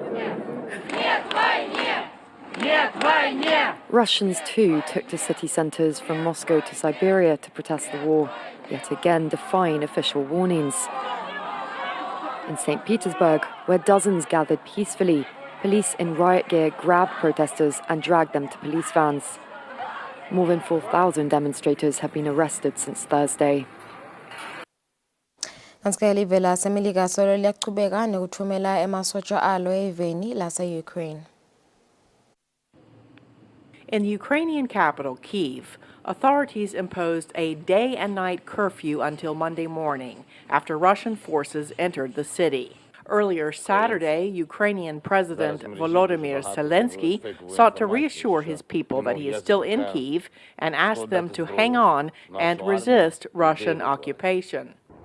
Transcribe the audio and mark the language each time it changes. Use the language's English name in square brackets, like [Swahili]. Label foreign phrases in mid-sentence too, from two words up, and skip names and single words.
[English] Russians too took to city centres from Moscow to Siberia to protest the war, yet again defying official warnings. In St. Petersburg, where dozens gathered peacefully, police in riot gear grabbed protesters and dragged them to police vans. More than 4,000 demonstrators have been arrested since Thursday. [Swati] Kanti-ke live lasemelika solo liyaqhubeka nokuthumela emasotsha alo eveni lase-Ukraine. [English] In the Ukrainian capital, Kyiv, authorities imposed a day and night curfew until Monday morning after Russian forces entered the city. Earlier Saturday, Ukrainian President Volodymyr Zelensky sought to reassure his people that he is still in Kyiv and asked them to hang on and resist Russian occupation.